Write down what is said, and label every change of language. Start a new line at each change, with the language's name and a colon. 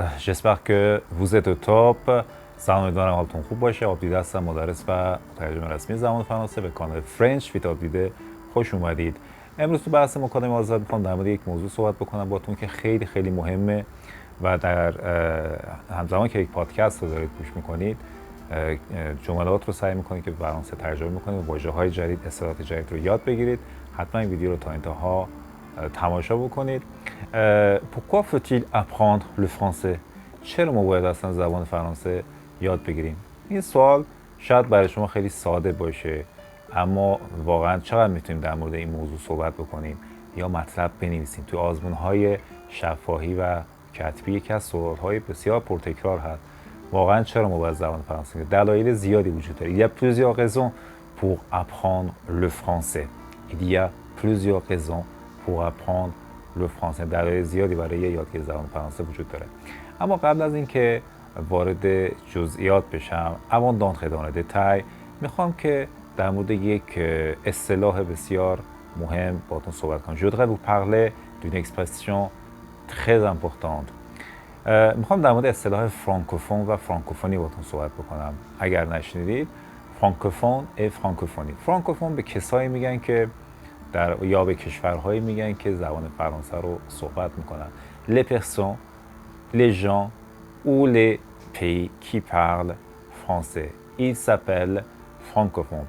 French: j'espère que vous êtes au top.
Persian: سلام امیدوارم حالتون خوب باشه. آبدیده هستم، مدرس و مترجم رسمی زبان فرانسه به کانال فرنچ ویت آبدیده خوش اومدید. امروز تو بحث مکالمه آزاد میخوام در مورد یک موضوع صحبت بکنم باتون که خیلی خیلی مهمه و در همزمان که یک پادکست رو دارید گوش میکنید جملات رو سعی میکنید که به فرانسه ترجمه میکنید، واژه‌های جدید، اصطلاحات جدید رو یاد بگیرید. حتما این ویدیو رو تا انتها تماشا بکنید.
French: Pourquoi faut-il apprendre le français؟
Persian: چرا ما باید اصلا زبان فرانسه یاد بگیریم؟ این سوال شاید برای شما خیلی ساده باشه، اما واقعا چقدر میتونیم در مورد این موضوع صحبت بکنیم یا مطلب بنویسیم. توی آزمون‌های شفاهی و کتبی یکی از سوال‌های بسیار پرتکرار هست. واقعا چرا ما باید زبان فرانسه؟ دلایل زیادی وجود داره.
French: Il y a plusieurs raisons pour apprendre le français. Il y a plusieurs raisons pour apprendre le français.
Persian: دلایل زیادی برای یادگیری زبان فرانسه وجود داره. اما قبل از اینکه وارد جزئیات بشم،
French: avant d'entrer dans les détails،
Persian: میخوام که در مورد یک اصطلاح بسیار مهم باهاتون صحبت کنم.
French: Je voudrais vous parler d'une expression très importante.
Persian: میخوام در مورد اصطلاح فرانکوفون و فرانکوفونی باهاتون صحبت بکنم. اگر نشنیدید، فرانکوفون و فرانکوفونی. فرانکوفون به کسایی میگن که یا به کشورهایی میگن که زبان فرانسه رو صحبت میکنن.
French: Les personnes, les gens ou les pays qui parlent français. Ils s'appellent francophones.